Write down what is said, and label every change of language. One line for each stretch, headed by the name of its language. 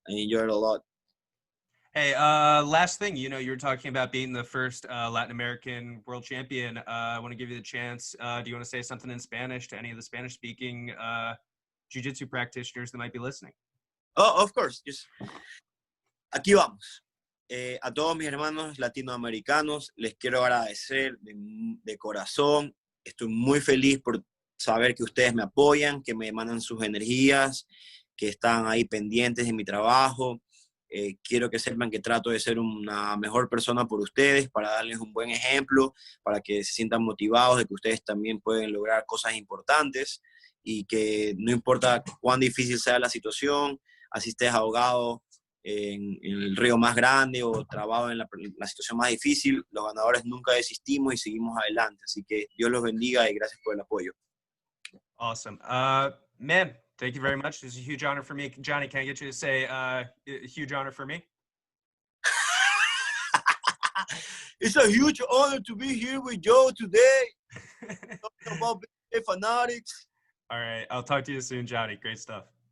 English: I enjoyed it a lot. Hey, last thing, you were talking about being the first Latin American world champion. I want to give you the chance. Do you want to say something in Spanish to any of the Spanish-speaking jiu-jitsu practitioners that might be listening? Oh, of course. Just
Spanish: aquí vamos. A todos mis hermanos latinoamericanos les quiero agradecer de corazón. Estoy muy feliz por saber que ustedes me apoyan, que me mandan sus energías, que están ahí pendientes de mi trabajo. Quiero que sepan que trato de ser una mejor persona por ustedes, para darles un buen ejemplo, para que se sientan motivados de que ustedes también pueden lograr cosas importantes y que no importa cuán difícil sea la situación, así estés ahogado en el río más grande o trabado en la situación más difícil, los ganadores nunca desistimos y seguimos adelante. Así que Dios los bendiga y gracias por el apoyo.
English: Awesome. Man, thank you very much. This is a huge honor for me. Johnny, can I get you to say a huge honor for me? It's a huge honor to be here with Joe today. Talking about BJJ Fanatics. All right. I'll talk to you soon, Johnny. Great stuff.